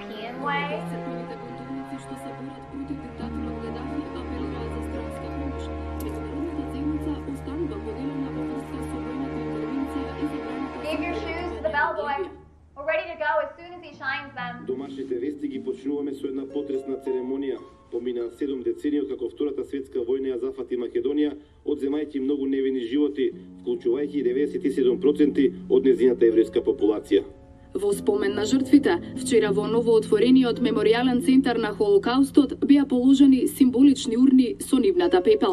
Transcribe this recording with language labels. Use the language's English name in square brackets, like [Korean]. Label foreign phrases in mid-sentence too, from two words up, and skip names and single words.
[English] American way. Give your shoes to the bellboy. We're ready to go as soon as he shines them. [Macedonian] Домашните вести ги почнуваме со една потресна церемонија. Помина 7 децении како Втората светска војна ја зафати Македонија, одземајќи многу невини животи, вклучувајќи 97% од нејзината еврејска популација. Во спомен на жртвите, вчера во новоотворениот меморијален центар на Холокаустот беа положени символични урни со нивната пепел.